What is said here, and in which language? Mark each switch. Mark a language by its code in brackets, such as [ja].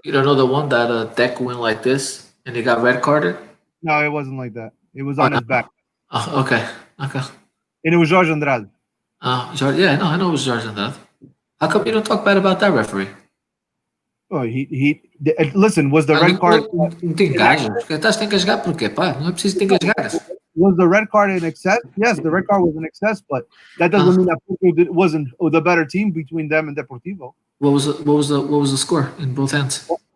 [en] You don't know the one that Deck went like this and he got red carded? No, it wasn't like that. It was on his back. Oh, okay. And it was Jorge Andrade. Yeah, no, I know it was Jorge Andrade. How come you don't talk bad about that referee? Oh, listen, was the red card... [pt] Não te engajas. Estás a engasgar porquê, pá? Não é preciso te engasgar. [en] Was the red card in excess? Yes, the red card was in excess, but that doesn't mean that Porto wasn't the better team between them and Deportivo. What was the score in both ends?